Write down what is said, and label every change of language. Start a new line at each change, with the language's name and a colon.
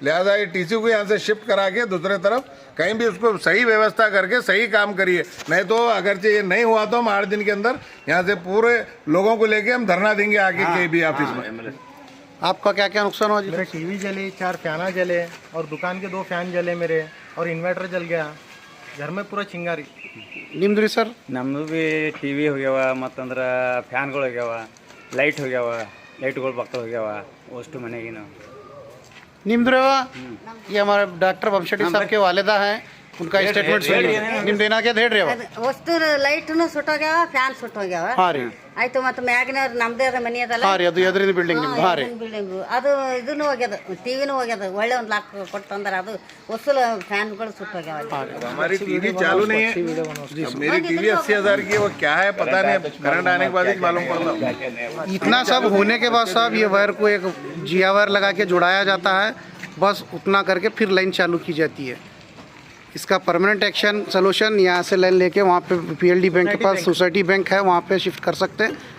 Hindi: लिहाजा ये टीसी को यहाँ से शिफ्ट करा के दूसरे तरफ कहीं भी उसको सही व्यवस्था करके सही काम करिए, नहीं तो अगर ये नहीं हुआ तो हम 8 दिन के अंदर यहाँ से पूरे लोगों को लेके हम धरना देंगे आगे केबी ऑफिस में। आपका क्या क्या नुकसान हुआ जी? मेरे टीवी जली, 4 फैना जले और दुकान के 2 फैन जले मेरे, और इन्वर्टर जल गया। घर में पूरा चिंगारी।
Kannada: ನಿಮ್ದ್ರಿ ಸರ್? ನಮ್ಮದು ಬಿ ಟಿವಿ ಹೋಗ್ಯಾವ, ಮತ್ತಂದ್ರೆ ಫ್ಯಾನ್ಗಳು ಹೋಗ್ಯಾವ, ಲೈಟ್ ಹೋಗ್ಯಾವ, ಲೈಟ್ಗಳು ಬಕ್ಕಳು ಹೋಗ್ಯಾವ ಅಷ್ಟು ಮನೆಗಿನ। निम्द्रवा
Hindi: ये हमारे डॉक्टर बमशेट्टी साहब के वालिदा हैं, उनका स्टेटमेंट सुनिए
Kannada: निम्ದು ಏನಾಗಿದೆ ಹೇಳ್ರಿ ಅವ ವಸ್ತು ಲೈಟ್ನು ಸುಟ್ಟೋಗ್ಯಾವ ಫ್ಯಾನ್ ಸುಟ್ಟೋಗ್ಯಾವ ಹಾಂ ರೀ ಆಯ್ತು ಮತ್ತೆ ಮ್ಯಾಗಿನವ್ರು ನಮ್ದೇ ಅದ ಮನಿ ಅದಲ್ಲ ಹಾಂ ರೀ ಅದು ಎದುರಿನ ಬಿಲ್ಡಿಂಗ್ ನಿಮ್ದು ಹಾಂ ರೀ ಬಿಲ್ಡಿಂಗು ಅದು ಇದನ್ನು ಹೋಗ್ಯದ ಟಿವಿನೂ ಹೋಗ್ಯದ ಒಳ್ಳೆ ಒಂದು ಲಾಕ್ ಕೊಟ್ಟಂದ್ರೆ ಅದು ವಸೂಲು ಫ್ಯಾನ್ಗಳು ಸುಟ್ಟೋಗ್ಯಾವ
Hindi: हमारी टीवी चालू नहीं है अब मेरी टीवी 80,000 की है, वो क्या है पता नहीं, करंट आने के बाद ही मालूम पड़ता। इतना सब होने के बाद साहब ये वायर को एक जिया वायर लगा के जुड़ाया जाता है, बस उतना करके फिर लाइन चालू की जाती है। इसका परमानेंट एक्शन सोल्यूशन यहाँ से लाइन लेके वहाँ पे पीएलडी बैंक के पास सोसाइटी बैंक है, वहाँ पे शिफ्ट कर सकते हैं।